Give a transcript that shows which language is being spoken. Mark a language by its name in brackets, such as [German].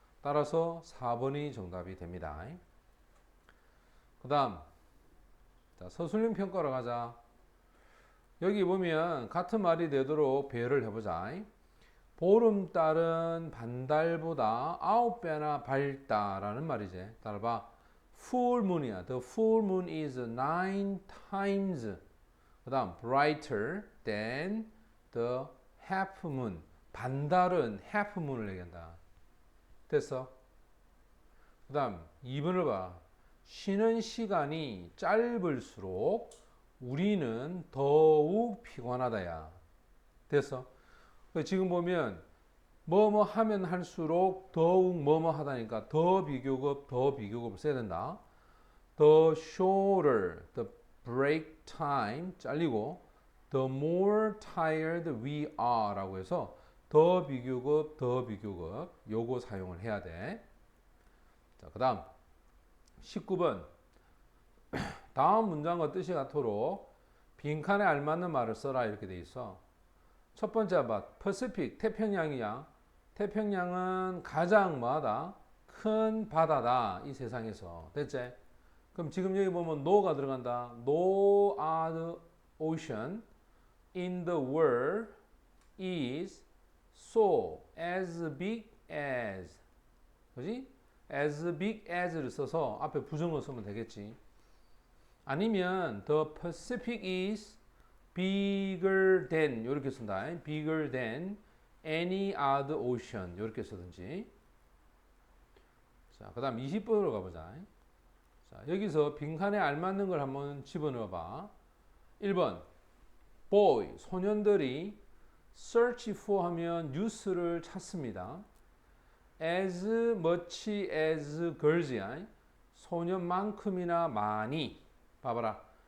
[Korean] 따라서 4번이 정답이 됩니다. 그 다음 자, 서술형 평가로 가자. 여기 보면 같은 말이 되도록 배열을 해보자. 보름달은 반달보다 9배나 밝다라는 말이지. 따라봐. [English] Full moon이야. The full moon is 9 times. [Korean] 그 다음 [English] brighter than the half moon. [Korean] 반달은 half moon을 얘기한다. 됐어? 그 다음 2번을 봐. 쉬는 시간이 짧을수록 우리는 더욱 피곤하다야. 됐어? 지금 보면 뭐뭐 하면 할수록 더욱 뭐뭐 하다니까 더 비교급을 써야 된다. [English] The shorter the break time [Korean] 잘리고 [English] the more tired we are [Korean] 라고 해서 더 비교급 요거 사용을 해야 돼. 자, 그 다음 19번 다음 문장과 뜻이 같도록 빈칸에 알맞는 말을 써라 이렇게 돼 있어. 첫 번째 봐. 퍼시픽 태평양이야. 태평양은 가장 뭐하다? 큰 바다다. 이 세상에서. 됐지? 그럼 지금 여기 보면 no가 들어간다. [English] No other ocean in the world is so as big as. [Korean] 그지? as big as를 써서 앞에 부정어 쓰면 되겠지. 아니면 [English] the Pacific is bigger than [Korean] 이렇게 쓴다. [English] bigger than any other ocean [Korean] 이렇게 쓰든지. 자, 그 다음 20번으로 가보자. 자, 여기서 빈칸에 알맞는 걸 한번 집어넣어 봐. 1번 boy 소년들이 search for 하면 뉴스를 찾습니다. [English] as much as girls [Korean] 야. 소년만큼이나 많이. 봐봐라.